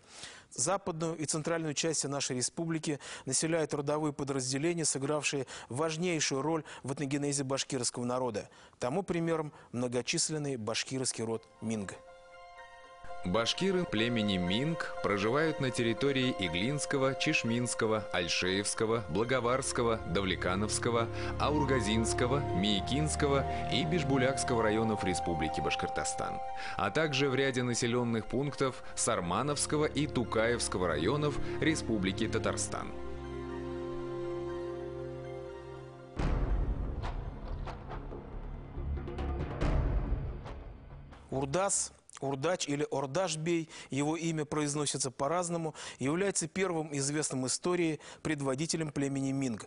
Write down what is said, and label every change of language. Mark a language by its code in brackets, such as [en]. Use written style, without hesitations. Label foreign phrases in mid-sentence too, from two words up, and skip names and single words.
[ru] Западную и центральную части нашей республики населяют родовые подразделения, сыгравшие важнейшую роль в этногенезе башкирского народа. Тому примером многочисленный башкирский род Минг. Башкиры племени Минг проживают на территории Иглинского, Чешминского, Альшеевского, Благоварского, Давлекановского, Аургазинского, Миякинского и Бишбулякского районов Республики Башкортостан, а также в ряде населенных пунктов Сармановского и Тукаевского районов Республики Татарстан. Урдас, Урдач или Ордаш-бей, его имя произносится по-разному, является первым известным истории предводителем племени Минг.